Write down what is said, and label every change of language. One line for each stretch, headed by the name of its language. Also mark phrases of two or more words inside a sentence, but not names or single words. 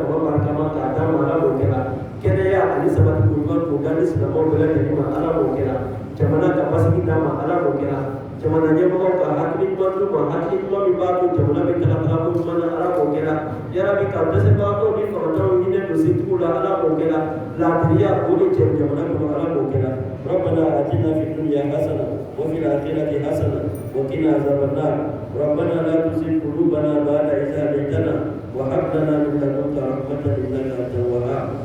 Bambara: fanga barikama k'a d'a ma ala k'o kɛra kɛnɛya ani sabati ko ɲuman k'o da ni silamɛw bɛɛ lajɛlen ma ala k'o kɛra jamana ka basigi d'a ma ala k'o kɛra jamana ɲɛmɔgɔw ka hakili ɲuman d'u ma hakili ɲuman min b'a to jamana bɛ taga ko ɲuman na ala k'o kɛra yarabi ka dɛsɛbagatɔw ni fagantanw ɲinɛ don setigiw la ala k'o kɛra laadiriya o de cɛ jamana kɔnɔ ala k'o kɛra
Arabic: ربنا آتنا في الدنيا حسنة وفي الآخرة حسنة وقنا عذاب النار ربنا لا تزغ قلوبنا بعد إذ هديتنا وهب لنا من لدنك رحمة إنك أنت الوهاب